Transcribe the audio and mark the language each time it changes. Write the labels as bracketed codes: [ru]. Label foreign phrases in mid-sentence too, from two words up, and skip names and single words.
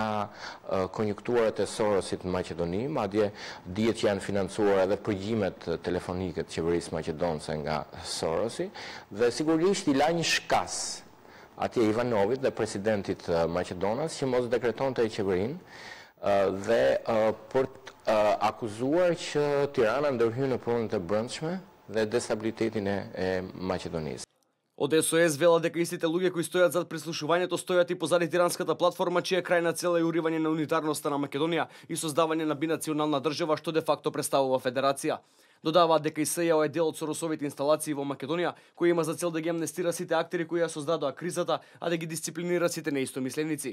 [sq] konjunkturat e Sorosit në Maqedoni, madje dihet që janë financuar edhe përgjimet telefonike të qeverisë maqedonse nga Sorosi, dhe sigurisht i la një shkas atje Ivanovit dhe presidentit Maqedonas që mos dekretonte qeverinë dhe për të akuzuar që Tirana ndërhyn në punët e brendshme dhe destabilitetin e Maqedonisë. [mk] Од СОС вела дека истите луѓе кои стојат зад прислушувањето стојат и позади тиранската платформа чија крајна цел е уривање на унитарноста на Македонија и создавање на бинационална држава што де факто представува федерација. Додаваат дека и СЈО е дел од Соросовите инсталации во Македонија, кој има за цел да ги амнестира сите актери кои ја создадоа кризата, а да ги дисциплинира сите неистомисленици.